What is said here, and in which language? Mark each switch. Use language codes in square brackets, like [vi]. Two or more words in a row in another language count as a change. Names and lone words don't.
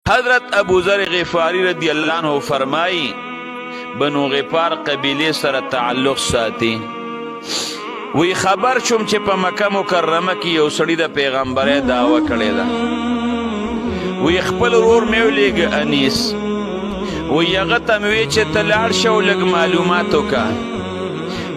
[ps] حضرت ابو ذر غفاری [ar] رضی اللہ عنہ [ps] فرمائی بنو غفار قبیله سره تعلق ساتي. وی خبر شوم چې په مکه مکرمه کې یو سړی د پیغمبرۍ دعوه کړې ده. وی خپل ورور مې ولیږه انیس، وی هغه ته مې وی چې ته لاړ شه او لږ معلومات وکړه.